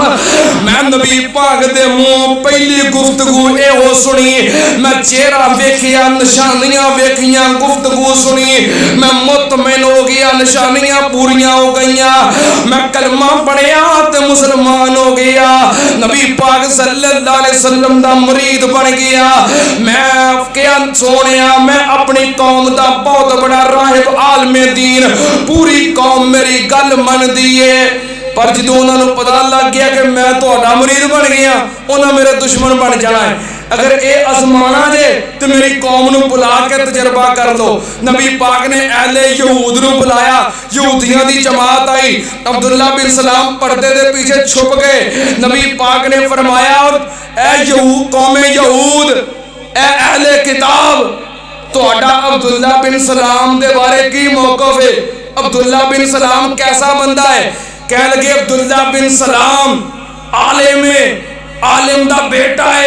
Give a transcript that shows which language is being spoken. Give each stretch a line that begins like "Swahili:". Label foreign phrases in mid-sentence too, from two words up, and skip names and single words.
Punjabi: میں نبی پاک دے منہ پہلی گفتگو ایہو سنی، میں چہرہ ویکھیا، نشانیاں ویکھیاں، گفتگو سنی، میں مطمئن ہو گیا، نشانیاں پوریاں ہو گئیاں، میں کلمہ پڑھیا تے مسلمان ہو گیا، نبی پاک
Arabic: صلى الله عليه وسلم
Punjabi: دا مرید بن گیا. میں کیا سونیا، میں اپنی قوم دا بہت بڑا راہب عالمِ دین، پوری قوم میری گل مندی ہے. پر جو انہوں نے پتا لگ گیا کہ میں تہاڈا مرید بن گیا، انہیں میرے دشمن بن جانا ہے. اگر یہ آزمانا جے تو میری قوم نوں بلا کے تجربہ کر لو. نبی پاک نے اہلِ یہود نوں بلایا، یہودیوں کی جماعت آئی. عبداللہ بن سلام پردے دے پیچھے چھپ گئے۔ نبی پاک نے فرمایا اے یہود، قومِ یہود، اے اہلِ کتاب، تہاڈا عبداللہ بن سلام دے بارے کی موقف ہے? عبداللہ بن سلام کیسا بندہ ہے؟ کہہ لگے عبداللہ بن سلام عالم دا بیٹا ہے.